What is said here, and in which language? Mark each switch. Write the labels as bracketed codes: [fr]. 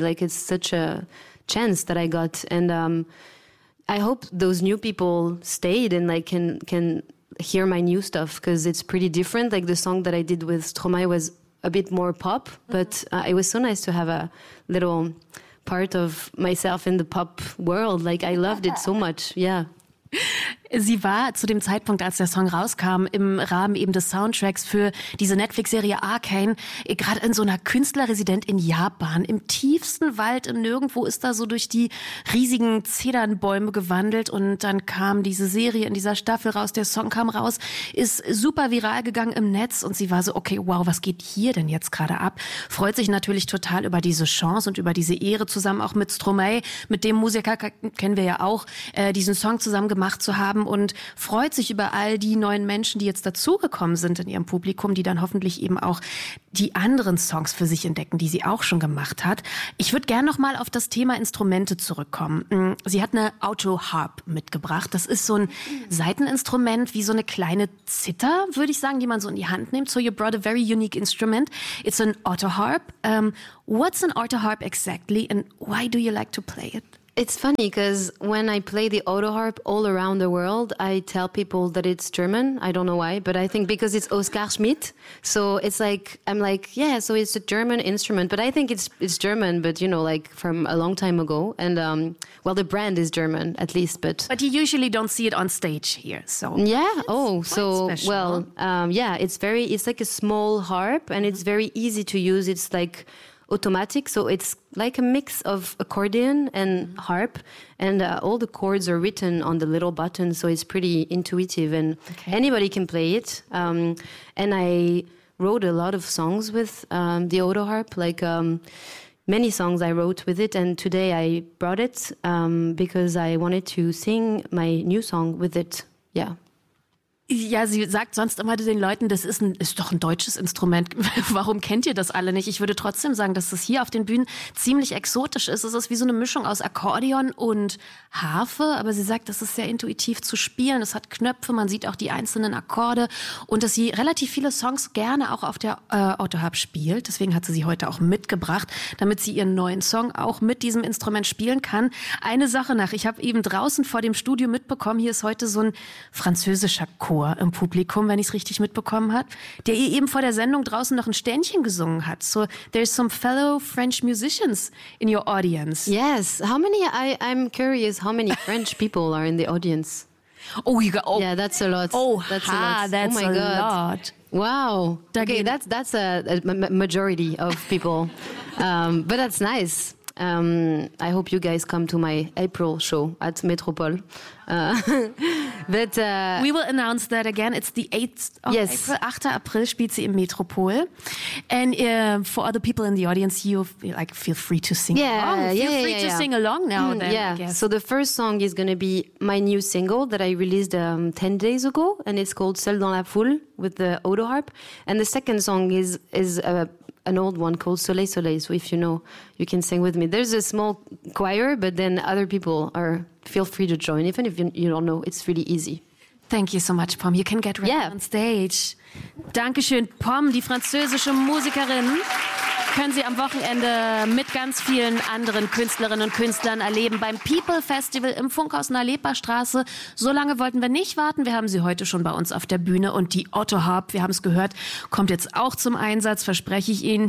[en] Like it's such a chance that I got, and I hope those new people stayed and like can hear my new stuff because it's pretty different. Like the song that I did with Stromae was a bit more pop, but it was so nice to have a little part of myself in the pop world. Like, I loved it so much, yeah. [de] Sie war zu dem Zeitpunkt, als der Song rauskam, im Rahmen eben des Soundtracks für diese Netflix-Serie Arcane, gerade in so einer Künstlerresidenz in Japan, im tiefsten Wald, im Nirgendwo, ist da so durch die riesigen Zedernbäume gewandelt. Und dann kam diese Serie in dieser Staffel raus, der Song kam raus, ist super viral gegangen im Netz. Und sie war so, okay, wow, was geht hier denn jetzt gerade ab? Freut sich natürlich total über diese Chance und über diese Ehre, zusammen auch mit Stromae, mit dem Musiker, kennen wir ja auch, diesen Song zusammen gemacht zu haben. Und freut sich über all die neuen Menschen, die jetzt dazugekommen sind in ihrem Publikum, die dann hoffentlich eben auch die anderen Songs für sich entdecken, die sie auch schon gemacht hat. Ich würde gerne nochmal auf das Thema Instrumente zurückkommen. Sie hat eine Auto-Harp mitgebracht. Das ist so ein Saiteninstrument, wie so eine kleine Zither, würde ich sagen, die man so in die Hand nimmt. [en] So, you brought a very unique instrument. It's an auto-harp. What's an auto-harp exactly and why do you like to play it? It's funny because when I play the autoharp all around the world, I tell people that it's German. I don't know why, but I think because it's Oskar Schmidt. So it's like, I'm like, yeah, so it's a German instrument, but I think it's German, but you know, like from a long time ago. And well, the brand is German at least, but... But you usually don't see it on stage here, so... Yeah, oh, so, special. Well, yeah, it's like a small harp and it's very easy to use. It's like automatic, so it's like a mix of accordion and harp, and all the chords are written on the little button, so it's pretty intuitive, and anybody can play it. And I wrote a lot of songs with the auto harp, like many songs I wrote with it, and today I brought it because I wanted to sing my new song with it. Yeah. [de] Ja, sie sagt sonst immer den Leuten, das ist, ist doch ein deutsches Instrument. Warum kennt ihr das alle nicht? Ich würde trotzdem sagen, dass das hier auf den Bühnen ziemlich exotisch ist. Es ist wie so eine Mischung aus Akkordeon und Harfe. Aber sie sagt, das ist sehr intuitiv zu spielen. Es hat Knöpfe, man sieht auch die einzelnen Akkorde. Und dass sie relativ viele Songs gerne auch auf der Autoharp spielt. Deswegen hat sie sie heute auch mitgebracht, damit sie ihren neuen Song auch mit diesem Instrument spielen kann. Eine Sache nach, ich habe eben draußen vor dem Studio mitbekommen, hier ist heute so ein französischer Chor im Publikum, wenn ich es richtig mitbekommen habe, der ihr eben vor der Sendung draußen noch ein Ständchen gesungen hat. [en] So, there's some fellow French musicians in your audience. Yes, how many, I'm curious, how many French people are in the audience? Oh, you got, oh. Yeah, that's a lot. Oh, that's ha, a lot. That's oh my a God. Lot. Wow. Okay, that's a majority of people. but that's nice. I hope you guys come to my April show at Metropole. We will announce that again. It's the 8th of yes. April. 8. [de] April spielt sie im Metropol. [en] And for other people in the audience, you like feel free to sing yeah, along. Yeah, feel yeah, free yeah, to yeah. sing along now then, yeah. I guess. So the first song is going to be my new single that I released 10 days ago. And it's called Seul dans la foule with the auto harp. And the second song is an old one called Soleil Soleil. So if you know, you can sing with me. There's a small choir, but then other people are... Feel free to join, even if you don't know. It's really easy. Thank you so much, Pom. You can get right on stage. [de] Dankeschön, Pom, die französische Musikerin. Können Sie am Wochenende mit ganz vielen anderen Künstlerinnen und Künstlern erleben beim People Festival im Funkhaus in der Lepastraße. So lange wollten wir nicht warten. Wir haben sie heute schon bei uns auf der Bühne. Und die Otto Harp, wir haben es gehört, kommt jetzt auch zum Einsatz, verspreche ich Ihnen.